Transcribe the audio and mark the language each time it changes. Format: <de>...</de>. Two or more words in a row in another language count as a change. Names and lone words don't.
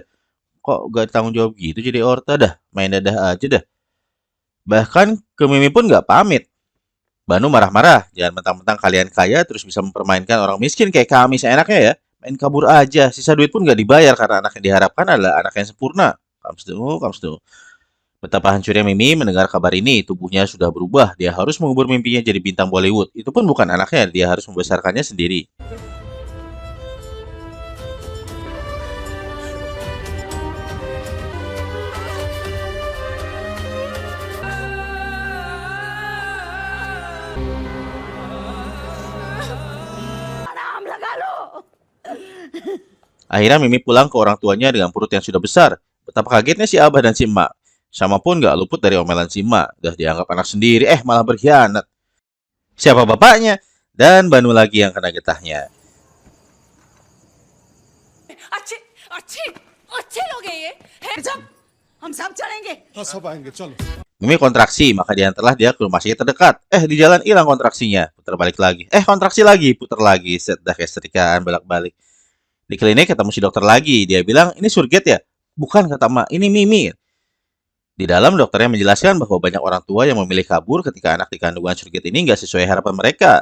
<id>Kok gak tanggung jawab gitu jadi orta dah? Main dadah aja dah. Bahkan ke Mimi pun gak pamit. Banu marah-marah. Jangan mentang-mentang kalian kaya terus bisa mempermainkan orang miskin kayak kami seenaknya ya. Main kabur aja. Sisa duit pun gak dibayar karena anak yang diharapkan adalah anak yang sempurna.</id> <en>Comes to.</en> <id>Betapa hancurnya Mimi mendengar kabar ini. Tubuhnya sudah berubah. Dia harus mengubur mimpinya jadi bintang Bollywood. Itu pun bukan anaknya. Dia harus membesarkannya sendiri. Akhirnya Mimi pulang ke orang tuanya dengan perut yang sudah besar. Betapa kagetnya si Abah dan si Emak. Sama pun gak luput dari omelan si Emak. Udah dianggap anak sendiri, malah berkhianat. Siapa bapaknya? Dan Banu lagi yang kena getahnya.</id> <hi>अच्छे लोग हैं ये हम सब चलेंगे. हाँ सब आएंगे चलो.</hi> <id>Mimi kontraksi, maka diantarlah dia ke rumah sakit terdekat. Di jalan hilang kontraksinya. Putar balik lagi. Kontraksi lagi, putar lagi. Set dah kayak setrikaan bolak-balik. Di klinik ketemu si dokter lagi. Dia bilang, ini surget ya? Bukan, kata Mak. Ini Mimi. Di dalam dokternya menjelaskan bahwa banyak orang tua yang memilih kabur ketika anak di kandungan surget ini nggak sesuai harapan mereka.</id>